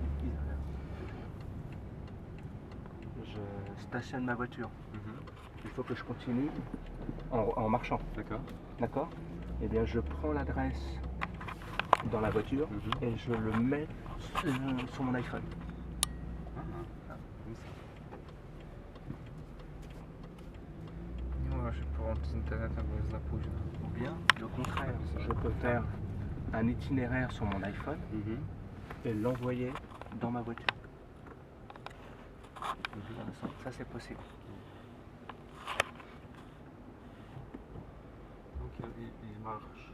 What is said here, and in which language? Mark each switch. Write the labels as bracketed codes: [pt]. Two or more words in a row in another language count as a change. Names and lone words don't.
[fr] Je stationne ma voiture. Il faut que je continue en marchant. D'accord. D'accord? Eh bien, je prends l'adresse dans la voiture et je le mets sur mon iPhone. [pl] Nie można się połączyć z internetem, bo jest za późno. [fr] Ou bien, le contraire, je peux faire un itinéraire sur mon iPhone et l'envoyer dans ma voiture. Ça, c'est possible. Donc ils marchent